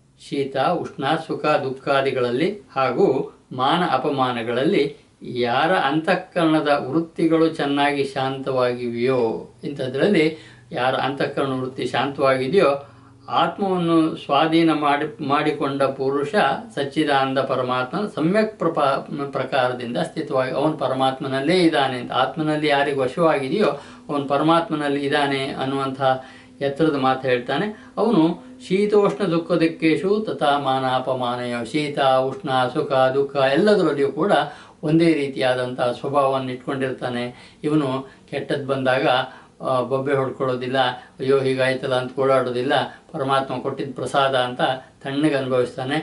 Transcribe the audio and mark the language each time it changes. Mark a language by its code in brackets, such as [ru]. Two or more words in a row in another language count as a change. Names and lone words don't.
[kn] ಶೀತ ಉಷ್ಣ ಸುಖ ದುಃಖಾದಿಗಳಲ್ಲಿ ಹಾಗೂ ಮಾನ ಅಪಮಾನಗಳಲ್ಲಿ ಯಾರ ಅಂತಃಕರಣದ ವೃತ್ತಿಗಳು ಚೆನ್ನಾಗಿ ಶಾಂತವಾಗಿವೆಯೋ, ಇಂಥದ್ರಲ್ಲಿ ಯಾರ ಅಂತಃಕರಣ ವೃತ್ತಿ ಶಾಂತವಾಗಿದೆಯೋ ಆತ್ಮವನ್ನು ಸ್ವಾಧೀನ ಮಾಡಿಕೊಂಡ ಪುರುಷ ಸಚ್ಚಿದಾನಂದ ಪರಮಾತ್ಮ ಸಮ್ಯಕ್ ಪ್ರಕಾರದಿಂದ ಸ್ಥಿತವಾಗಿ ಅವನು ಪರಮಾತ್ಮನಲ್ಲೇ ಇದ್ದಾನೆ ಅಂತ, ಆತ್ಮನಲ್ಲಿ ಯಾರಿಗೆ ವಶವಾಗಿದೆಯೋ ಅವನು ಪರಮಾತ್ಮನಲ್ಲಿ ಇದ್ದಾನೆ ಅನ್ನುವಂಥ ಎತ್ತರದ ಮಾತು ಹೇಳ್ತಾನೆ. ಅವನು [sa] ಶೀತೋಷ್ಣ ದುಃಖ ದುಃಖೇಶು ತಥಾ ಮಾನ ಅಪಮಾನಯೋ, [kn] ಶೀತ ಉಷ್ಣ ಸುಖ ದುಃಖ ಎಲ್ಲದರಲ್ಲಿಯೂ ಕೂಡ ಒಂದೇ ರೀತಿಯಾದಂಥ ಸ್ವಭಾವವನ್ನು ಇಟ್ಕೊಂಡಿರ್ತಾನೆ. ಇವನು ಕೆಟ್ಟದ್ದು ಬಂದಾಗ ಬೊಬ್ಬೆ ಹೊಡ್ಕೊಳ್ಳೋದಿಲ್ಲ, ಅಯ್ಯೋ ಹೀಗಾಯ್ತಲ್ಲ ಅಂತ ಓಡಾಡೋದಿಲ್ಲ, ಪರಮಾತ್ಮ ಕೊಟ್ಟಿದ್ದ ಪ್ರಸಾದ ಅಂತ ತಣ್ಣಗೆ ಅನುಭವಿಸ್ತಾನೆ.